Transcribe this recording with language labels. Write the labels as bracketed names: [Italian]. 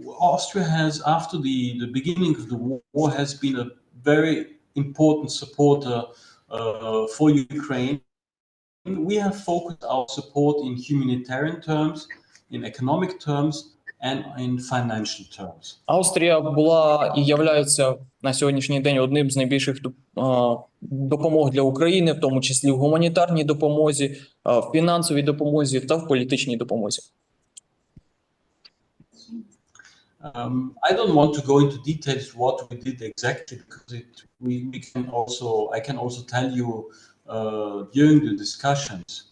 [English] Austria has, after the beginning of the war, has been a very important supporter for Ukraine. We have focused our support in humanitarian terms, in economic terms, and in financial terms. [Ukrainian] Австрія була і являється на сьогоднішній день одним з найбільших допомог для України, в тому числі в гуманітарній допомозі, в фінансовій допомозі та в політичній допомозі. [English] I don't want to go into details what we did exactly, because I can also tell you during the discussions.